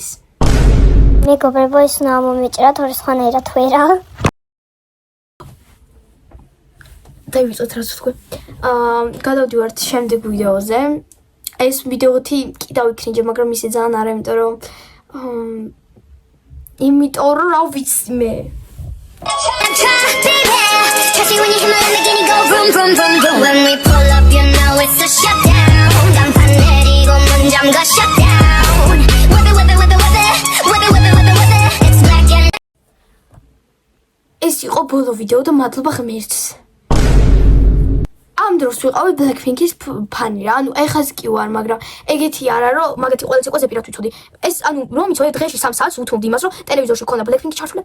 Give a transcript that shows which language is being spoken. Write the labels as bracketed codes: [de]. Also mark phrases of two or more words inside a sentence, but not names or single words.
[ka] მეგობრებო, ის უნდა მომეჭრათ ორი სხვანაირად ვერა. დავიწყოთ რაც თქვენ. გადავდივართ შემდეგ ვიდეოზე. ეს ვიდეოთი კი დავიქრინჯე, მაგრამ ისე ძალიან არა, იმიტომ რომ რა ვიცი მე. [en] Trust me when you hear my Lamborghini go vroom, vroom, vroom, vroom. When we pull up, you know it's a shutdown. [ko] 간판 내리고 문 잠가 shutdown. [en] Weather, weather, weather, weather. Weather, weather, weather, weather. It's black and [ka] ეს იყო ბოლო ვიდეო და მადლობა ღმერთს. ამ დროს ვიყავი Blackpink-ის ფანი რა. ანუ ეხაც კი ვარ, მაგრამ ეგეთი არა, რომ მაგათი ყველა ცეკვაზე პირად ვიცოდი. ეს ანუ რომ იცოდე დღეში 3 საათს უთმობდი იმას, რომ ტელევიზორში ქონდა Blackpink-ი ჩართული.